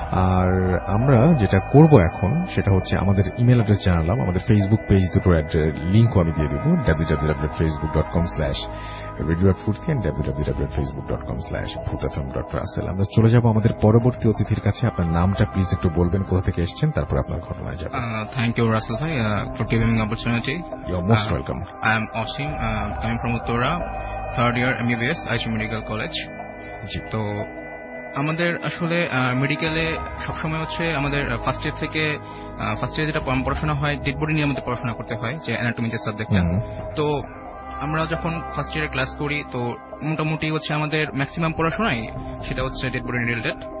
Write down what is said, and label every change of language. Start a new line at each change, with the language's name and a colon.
Bangla: আর আমরা যেটা করব এখন সেটা হচ্ছে আমাদের ইমেল অ্যাড্রেস জানালাম, আমাদের ফেসবুক পেজ দুটোর লিঙ্কও আমি দিয়ে দেব, www.facebook.com/radio.furti and www.facebook.com/bhutfm.russell। আমরা চলে যাব আমাদের পরবর্তী অতিথির কাছে। আপনার নামটা প্লিজ একটু বলবেন, কোথা থেকে এসেছেন, তারপর আপনার ঘটনায় যাবেন।
English: Thank you, Russell bhai, for giving me the opportunity. You're most welcome. I am Osim, coming from Uttara, third year MBBS, Aichi Medical College.
Bangla: তো আমাদের আসলে মেডিকেলে সবসময় হচ্ছে আমাদের ফার্স্ট ইয়ার থেকে যেটা পড়াশোনা হয়, ডেড বডি নিয়ে আমাদের পড়াশোনা করতে হয়, যে অ্যানাটমি যে সাবজেক্টটা। তো আমরা যখন ফার্স্ট ইয়ারে ক্লাস করি, তো মোটামুটি হচ্ছে আমাদের ম্যাক্সিমাম পড়াশোনাই সেটা হচ্ছে ডেড বডি রিলেটেড।